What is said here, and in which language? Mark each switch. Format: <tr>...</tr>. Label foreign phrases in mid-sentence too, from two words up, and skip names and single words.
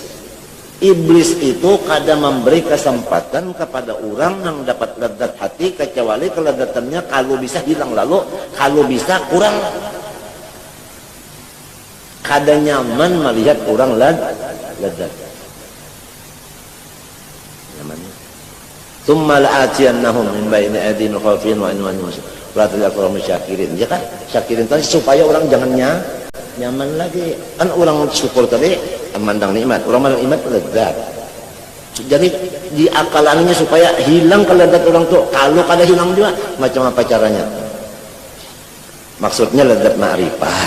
<id>Iblis itu kadang memberi kesempatan kepada orang yang dapat ledat hati, kecuali keledatannya kalau bisa hilang lalu, kalau bisa kurang. Kadang nyaman melihat orang ledat. Nyaman.</id> <ar>ثم لآتينهم من بين أيديهم وخلفهم وعن يمين.</ar> <id>Berarti orang syakirin, ya kan? Syakirin tadi supaya orang jangan nyaman lagi. Kan orang syukur tadi memandang nikmat, orang memandang nikmat lezat. Jadi diakalannya supaya hilang kelezat orang tuh. Kalau kada hilang juga, macam apa caranya? Maksudnya lezat ma'rifat.</id>